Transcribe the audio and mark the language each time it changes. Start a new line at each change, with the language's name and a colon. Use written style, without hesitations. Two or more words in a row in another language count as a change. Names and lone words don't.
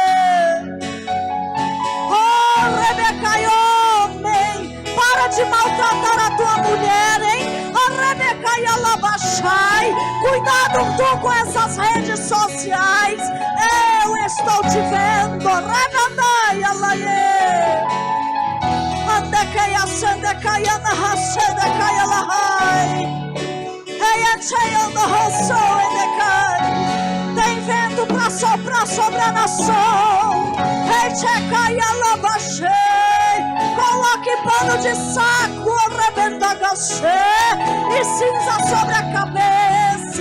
Portuguese: Oh, Rebeca e homem, para de maltratar a tua mulher, hein? Rebeca e Alabachai. Cuidado tu com essas redes sociais. Eu estou te vendo. Rebeca Alaie. Andekeia sendekeia na rasedekeia lahai. Eia cheia no rosso endecai. Tem vento pra soprar sobre a nação. Ei checaia labachei. Coloque pano de saco, arrebenta gachê. E cinza sobre a cabeça.